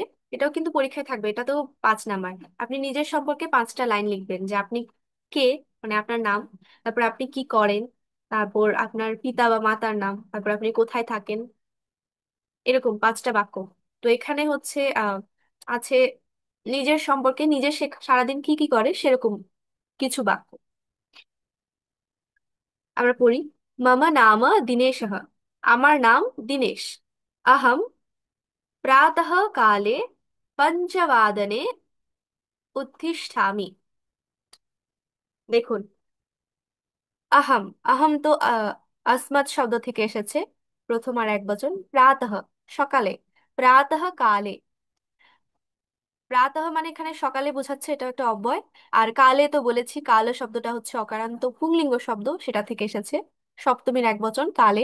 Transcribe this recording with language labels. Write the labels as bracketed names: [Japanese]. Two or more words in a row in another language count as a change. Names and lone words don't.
[Bangla] এটাও কিন্তু পরীক্ষায় থাকবে, এটা তো 5 নাম্বার। আপনি নিজের সম্পর্কে 5টা লাইন লিখবেন, যে আপনি কে, মানে আপনার নাম, তারপর আপনি কি করেন, তারপর আপনার পিতা বা মাতার নাম, তারপর আপনি কোথায় থাকেন, এরকম 5টা বাক্য। তো এখানে হচ্ছে আছে নিজের সম্পর্কে, নিজে সে সারাদিন কি কি করে সেরকম কিছু বাক্য। আমরা পড়ি। [Sanskrit] মম নাম দিনেশः। [Bangla] আমার নাম দিনেশ। [Sanskrit] अहम प्रातः काले 5 वादने उत्तिष्ठामि। [Bangla] দেখুন, আহাম, আহাম তো আসমাত শব্দ থেকে এসেছে, প্রথম আর একবচন। প্রাতঃ, সকালে। [Sanskrit] প্রাতঃ কালে, [Bangla] প্রাতঃ মানে এখানে সকালে বোঝাচ্ছে, এটা একটা অব্যয়। আর কালে তো বলেছি, কাল শব্দটা হচ্ছে অকারান্ত পুংলিঙ্গ শব্দ, সেটা থেকে এসেছে, সপ্তমীর একবচন কালে।